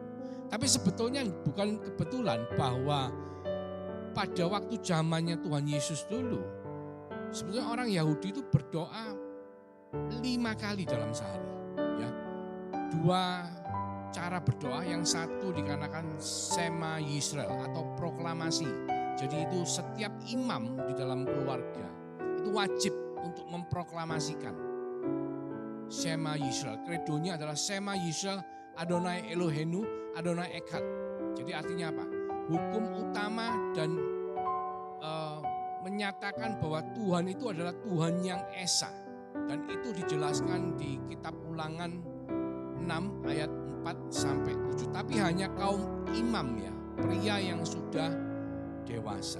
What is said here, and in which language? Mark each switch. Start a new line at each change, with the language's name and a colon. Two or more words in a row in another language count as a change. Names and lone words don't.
Indonesian: Tapi sebetulnya bukan kebetulan bahwa pada waktu zamannya Tuhan Yesus dulu, sebetulnya orang Yahudi itu berdoa 5 kali dalam sehari. Ya, 2 cara berdoa, yang satu dikarenakan Shema Yisrael atau proklamasi. Jadi itu setiap imam di dalam keluarga itu wajib untuk memproklamasikan Shema Yisrael. Kredonya adalah
Hebrew: שמע ישראל אדוני אלוהינו אדוני אחד.
Indonesian: Jadi artinya apa? Hukum utama dan menyatakan bahwa Tuhan itu adalah Tuhan yang Esa. Dan itu dijelaskan di kitab Ulangan 6 ayat 4-7. Tapi hanya kaum imam ya, pria yang sudah dewasa.